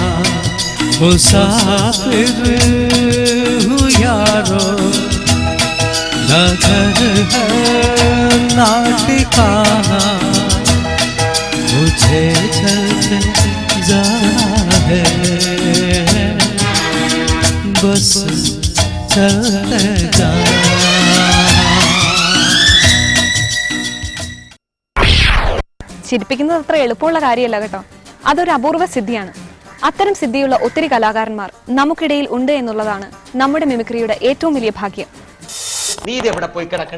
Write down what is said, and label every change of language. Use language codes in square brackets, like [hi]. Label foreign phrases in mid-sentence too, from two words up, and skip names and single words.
[hi] मुसाफिर हूँ यारो, ना घर है ना ठिकाना, मुझे चलते जाना है, बस चलते जाना। [ml] ചിരിപ്പിക്കുന്നത് അത്ര എളുപ്പമുള്ള കാര്യമല്ല കേട്ടോ. അതൊരു അപൂർവ സിദ്ധിയാണ്. അത്തരം സിദ്ധിയുള്ള ഒത്തിരി കലാകാരന്മാർ നമുക്കിടയിൽ ഉണ്ട് എന്നുള്ളതാണ് നമ്മുടെ മിമിക്രിയുടെ ഏറ്റവും വലിയ ഭാഗ്യം. നീ ഇത് എവിടെ പോയി കിടക്കണേ?